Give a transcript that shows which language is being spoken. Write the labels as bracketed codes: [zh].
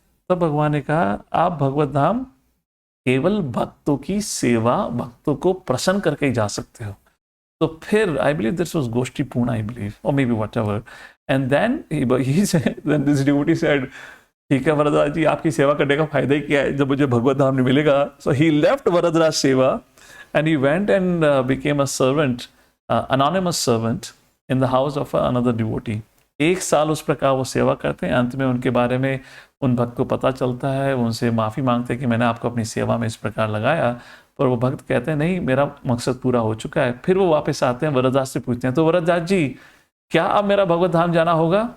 [hi] तो भगवान ने कहा आप भगवत धाम केवल भक्तों की सेवा, भक्तों को प्रसन्न करके ही जा सकते हो। तो फिर [en] I believe this was गोष्ठी पूर्णा, I believe, और may be whatever. And then he said, then this devotee said, [hi] ठीक है वरदराज जी आपकी सेवा करने का फायदा ही क्या है जब मुझे भगवत धाम नहीं मिलेगा। [en] So he left Varadaraj सेवा and he went and became a servant, anonymous servant in the house of another devotee. [hi] 1 साल उस प्रकार वो सेवा करते हैं। अंत में उनके बारे में उन भक्त को पता चलता है, उनसे माफ़ी मांगते हैं कि मैंने आपको अपनी सेवा में इस प्रकार लगाया। पर वो भक्त कहते हैं नहीं मेरा मकसद पूरा हो चुका है। फिर वो वापस आते हैं, वरदास से पूछते हैं तो वरदास जी क्या अब मेरा भगवत धाम जाना होगा?